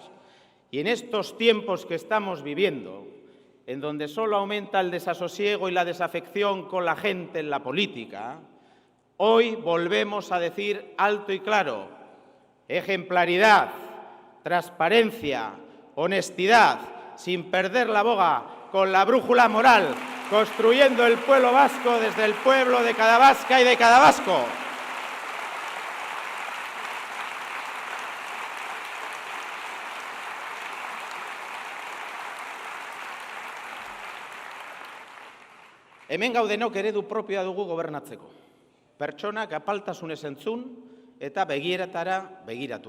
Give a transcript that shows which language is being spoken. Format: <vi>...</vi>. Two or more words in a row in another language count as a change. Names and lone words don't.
<es>Y en estos tiempos que estamos viviendo, en donde solo aumenta el desasosiego y la desafección con la gente en la política, hoy volvemos a decir alto y claro: ejemplaridad, transparencia, honestidad, sin perder la boga, con la brújula moral, construyendo el pueblo vasco desde el pueblo de cada vasca y de cada vasco.</es> <eu>Hemen gaudenok eredu propioa dugu gobernatzeko. Pertsonak apaltasunez entzun eta begieratara begiratu.</eu>